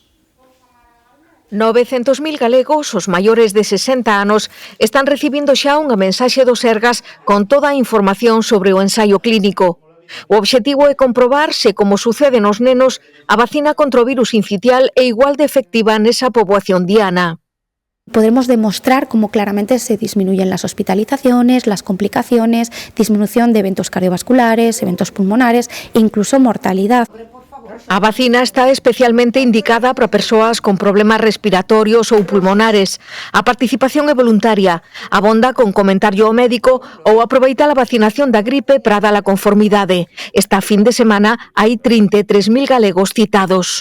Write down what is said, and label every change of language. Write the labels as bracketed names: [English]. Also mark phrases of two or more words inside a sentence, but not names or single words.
[Galician] 900.000 galegos, os maiores de 60 anos, están recibindo xa unha mensaxe do Sergas con toda a información sobre o ensaio clínico. O obxectivo é comprobar se, como sucede nos nenos, a vacina contra o virus sincitial é igual de efectiva nesa poboación diana. [Spanish] Podemos demostrar cómo claramente se disminuyen las hospitalizaciones, las complicaciones, disminución de eventos cardiovasculares, eventos pulmonares e incluso mortalidad. [Galician] A vacina está especialmente indicada para persoas con problemas respiratorios ou pulmonares. A participación é voluntaria, abonda con comentario ao médico ou aproveita a vacinación da gripe para dar a conformidade. Esta fin de semana hai 33.000 galegos citados.